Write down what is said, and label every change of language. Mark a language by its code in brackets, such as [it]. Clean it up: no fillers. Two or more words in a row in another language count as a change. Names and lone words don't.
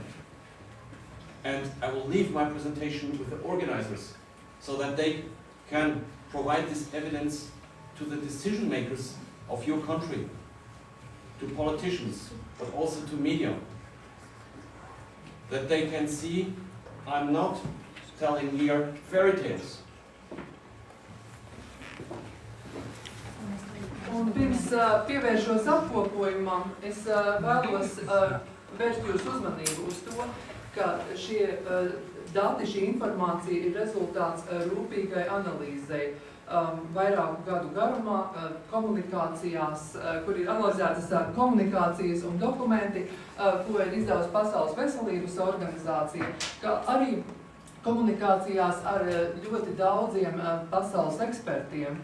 [en] And I will leave my presentation with the organizers so that they can provide this evidence to the decision makers of your country, to politicians, but also to media, that they can see I'm not telling here fairy tales. [lv] Un pirms pievēršos apkopojumam, es vēlos vērst jūsu uzmanību uz to, ka šie dati, šī informācija ir rezultāts rūpīgai analīzei vairāku gadu garumā, komunikācijās, kur ir analizētas komunikācijas un dokumenti, ko ir izdevusi Pasaules veselības organizācija, kā arī komunikācijās ar ļoti daudziem pasaules ekspertiem.